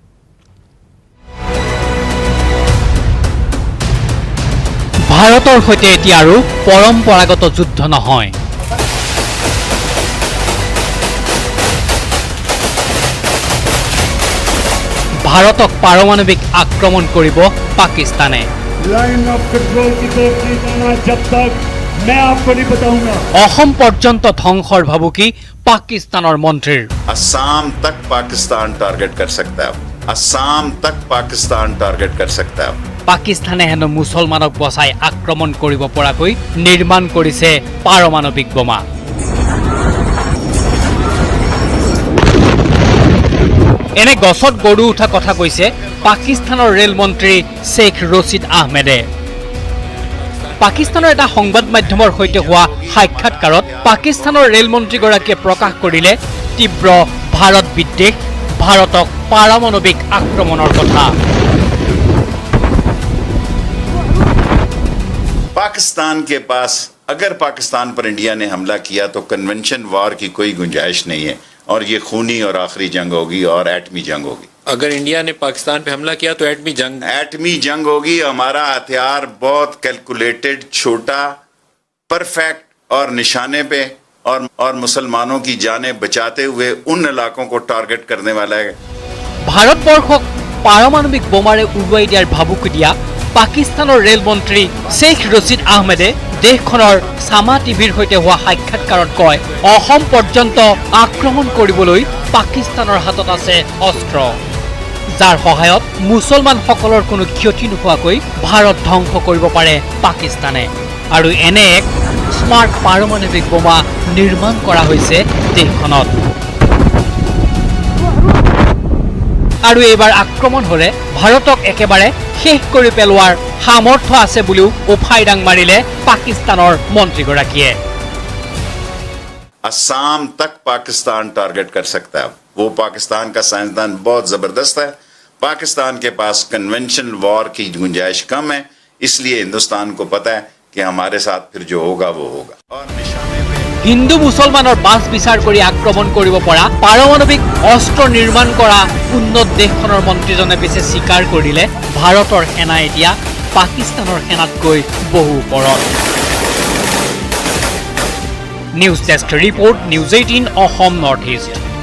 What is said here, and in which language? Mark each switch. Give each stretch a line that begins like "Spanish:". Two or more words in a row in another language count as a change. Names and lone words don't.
Assamese: ভাৰতৰ সৈতে এতিয়া আৰু পৰম্পৰাগত যুদ্ধ নহয় ভাৰতক পাৰমাণৱিক আক্ৰমণ কৰিব পাকিস্তানে
Urdu: لائن آف کنٹرول کی طرف نہیں جانا جب تک میں آپ کو نہیں بتاؤں گا
Assamese: অসম পৰ্যন্ত ধ্বংসৰ ভাবুকি পাকিস্তানৰ মন্ত্ৰীৰ
Urdu: آسام تک پاکستان ٹارگٹ کر سکتا ہے آسام تک پاکستان ٹارگٹ کر سکتا ہے
Assamese: পাকিস্তানে হেনো মুছলমানক বচাই আক্ৰমণ কৰিব পৰাকৈ নিৰ্মাণ কৰিছে পাৰমাণৱিক বোমা এনে গছত গৰু উঠা কথা কৈছে পাকিস্তানৰ ৰেল মন্ত্ৰী শ্বেখ ৰছিদ আহমেদে পাকিস্তানৰ এটা সংবাদ মাধ্যমৰ সৈতে হোৱা সাক্ষাৎকাৰত পাকিস্তানৰ ৰেল মন্ত্ৰীগৰাকীয়ে প্ৰকাশ কৰিলে তীব্ৰ ভাৰত বিদ্বেষ ভাৰতক পাৰমাণৱিক আক্ৰমণৰ কথা
Urdu: پاکستان کے پاس اگر پاکستان پر انڈیا نے حملہ کیا تو
English: convention war
Urdu: کی کوئی گنجائش نہیں ہے اور یہ خونی اور آخری جنگ ہوگی اور ایٹمی جنگ ہوگی और एटमी जंग होगी اگر انڈیا نے پاکستان پہ حملہ کیا تو ایٹمی جنگ ہوگی ہمارا ہتھیار بہت کیلکولیٹڈ چھوٹا پرفیکٹ اور نشانے پہ اور مسلمانوں کی جانیں بچاتے ہوئے ان علاقوں کو ٹارگٹ کرنے والا ہے
Assamese: ভাৰতবৰ্ষক পাৰমাণৱিক বোমাৰে উৰুৱাই দিয়াৰ ভাবুকি দিয়া পাকিস্তানৰ ৰেল মন্ত্ৰী শ্বেখ ৰছিদ আহমেদে দেশখনৰ সামা টিভিৰ সৈতে হোৱা সাক্ষাৎকাৰত কয় অসম পৰ্যন্ত আক্ৰমণ কৰিবলৈ পাকিস্তানৰ হাতত আছে অস্ত্ৰ যাৰ সহায়ত মুছলমানসকলৰ কোনো ক্ষতি নোহোৱাকৈ ভাৰত ধ্বংস কৰিব পাৰে পাকিস্তানে আৰু এনে এক স্মাৰ্ট পাৰমাণৱিক বোমা নিৰ্মাণ কৰা হৈছে দেশখনত আৰু এইবাৰ আক্ৰমণ হলে ভাৰতক একেবাৰে শেষ কৰি পেলোৱাৰ সামৰ্থ্য আছে বুলিও উফাই ডাং মাৰিলে পাকিস্তানৰ মন্ত্ৰীগৰাকীয়ে
Urdu: آسام تک پاکستان ٹارگٹ کر سکتا ہے وہ پاکستان کا سائنسدان بہت زبردست ہے پاکستان کے پاس
English: convention war
Urdu: کی گنجائش کم ہے اس لیے ہندوستان کو پتا ہے کہ ہمارے ساتھ پھر جو ہوگا وہ ہوگا اور نشانے پہ
Assamese: হিন্দু মুছলমানৰ বাছ বিচাৰ কৰি আক্ৰমণ কৰিব পৰা পাৰমাণৱিক অস্ত্ৰ নিৰ্মাণ কৰা উন্নত দেশখনৰ মন্ত্ৰীজনে পিছে স্বীকাৰ কৰিলে ভাৰতৰ সেনা এতিয়া পাকিস্তানৰ সেনাতকৈ বহু ওপৰত
English: news desk report
Assamese: নিউজ 18 অসম নৰ্থ ইষ্ট